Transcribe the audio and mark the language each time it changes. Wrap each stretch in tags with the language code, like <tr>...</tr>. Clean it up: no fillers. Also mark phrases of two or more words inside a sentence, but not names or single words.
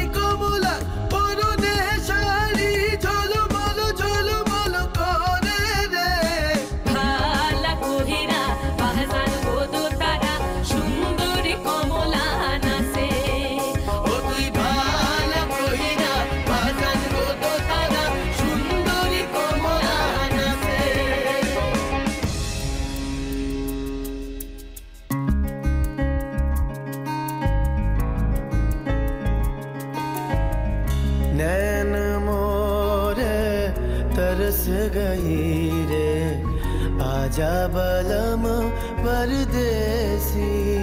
<bn>কমলা পরনে শাড়ি ঝলমল করে রে ভালা কহিরা বাজান গোদো তারা সুন্দরী কমলা নাচে ও তুই ভালা কহিরা বাজান গোদো তারা সুন্দরী কমলা নাচে</bn> <hi>नैन मोरे तरस गई रे आजा बलम परदेसी</hi>